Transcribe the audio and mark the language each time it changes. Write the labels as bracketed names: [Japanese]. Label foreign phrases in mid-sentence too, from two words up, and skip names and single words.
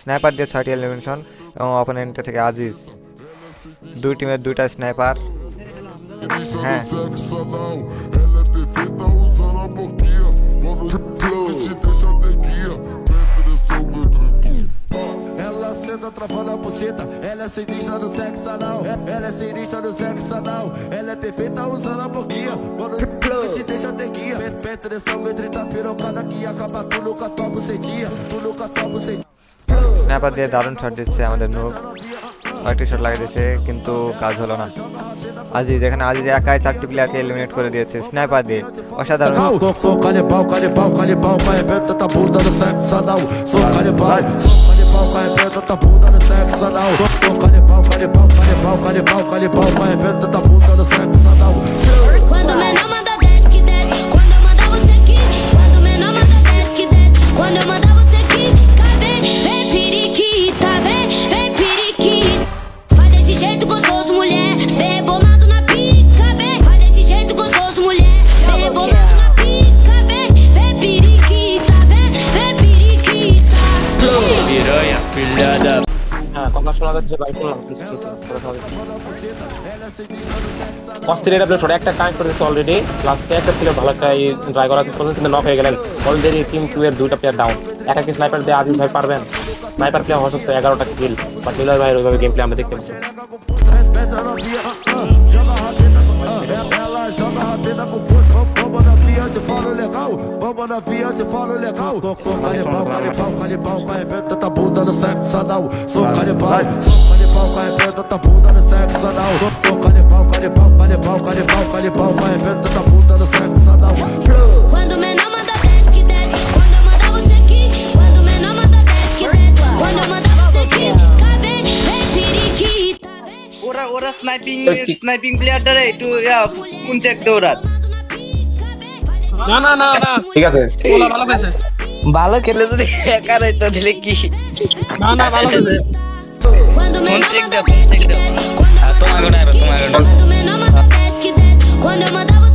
[Bangla] স্নাইপার দিয়ে 6টি এলিমিনেশন এবং অপোনেন্ট থেকে আজিজ। দুই টিমের দুইটা স্নাইপার। হ্যাঁ [Portuguese] Ela senta travando a buceta, ela é sinistra no sexo anal. Ela é sinistra no sexo anal. Ela é perfeita usando a boquinha. Quando te deixa ter guia. Penetração entre 30 pirocada que acaba tu nunca tua bucetinha. Tu nunca tua bucetinha. [Bangla] স্নাইপার দিয়ে দারুণ শট দিচ্ছে আমাদের নূব। কয়েকটি শট লাগিয়ে দিয়েছে কিন্তু কাজ হলো না। আজিজ এখানে আজিজ একাই 4টি প্লেয়ারকে এলিমিনেট করে দিয়েছে স্নাইপার দিয়ে। অসাধারণ। [Portuguese] Sou canibal, canibal, canibal, arrebenta tua bunda no sexo anal. Sou canibal, arrebenta tua bunda no sexo anal. Sou canibal, canibal, canibal, canibal, canibal, arrebenta tua bunda no sexo anal. Quando o menor manda desce que desce, quando eu mandar você aqui. Quando o menor manda desce que desce, quando eu mandar você aqui. Vem, vem periquita, vem periquita. Vai desse jeito gostoso, mulher, vem rebolando na pica, vem. Vai desse jeito gostoso, mulher, vem rebolando na pica, vem periquita, vem periquita. Piranha, filha da... [Bangla] কথা শোনা যাচ্ছে ভাই, শুনলাম অস্ট্রেলিয়ার আপনি ছোট একটা কানেক্ট করেছে অলরেডি। লাস্টে একটা ছিল ভালো একটা ট্রাই করা কিন্তু নক হয়ে গেলেন অলরেডি। টিম 2 এর 2টা প্লেয়ার ডাউন। একাকি স্নাইপার দিয়ে আজিজ ভাই পারবেন? স্নাইপার প্লেয়ার হওয়া সত্ত্বেও 11টা কিল, বাট নীলার ভাই ওইভাবে গেম প্লে আমরা দেখতে পাচ্ছি। [Portuguese] Ela joga rabeta com força, bomba na via, te falo legal. Bomba na via, te falo legal. Sou canibal, canibal, canibal, arrebenta tua bunda no sexo anal. Sou canibal, arrebenta tua bunda no sexo anal. Sou canibal, canibal, canibal, canibal, canibal, arrebenta tua bunda no sexo anal. Quando o menor manda desce que desce, quando eu mandar você aqui. Quando o menor manda desce que desce, quando eu mandar você aqui. Vem periquita, vem. [Bangla] ওরা স্নাইপিং প্লেয়ারটারে একটু কোন চেক দৌড়াত না না না না ঠিক আছে, ওলা ভালো খেলছে। ভালো খেলে যদি একা রইতো দিলে কি না না ভালো খেলছে। [Portuguese] Quando o menor check manda up, desce check que up. desce, quando eu toma mandar agora, você toma aqui. agora. Quando o menor manda desce que desce, quando eu mandar